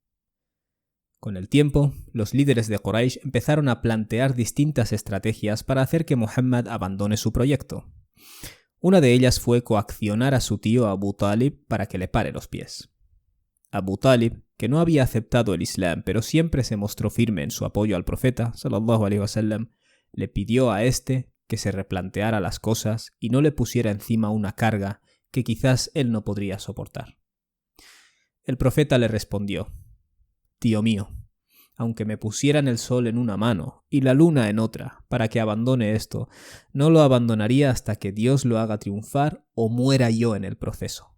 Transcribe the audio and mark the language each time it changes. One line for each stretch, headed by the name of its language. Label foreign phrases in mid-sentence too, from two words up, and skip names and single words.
Spanish: Con el tiempo, los líderes de Quraysh empezaron a plantear distintas estrategias para hacer que Muhammad abandone su proyecto. Una de ellas fue coaccionar a su tío Abu Talib para que le pare los pies. Abu Talib, que no había aceptado el Islam pero siempre se mostró firme en su apoyo al profeta
Arabic: صلى الله عليه وسلم,
Spanish: le pidió a este que se replanteara las cosas y no le pusiera encima una carga que quizás él no podría soportar. El profeta le respondió: «Tío mío, aunque me pusieran el sol en una mano y la luna en otra para que abandone esto, no lo abandonaría hasta que Dios lo haga triunfar o muera yo en el proceso».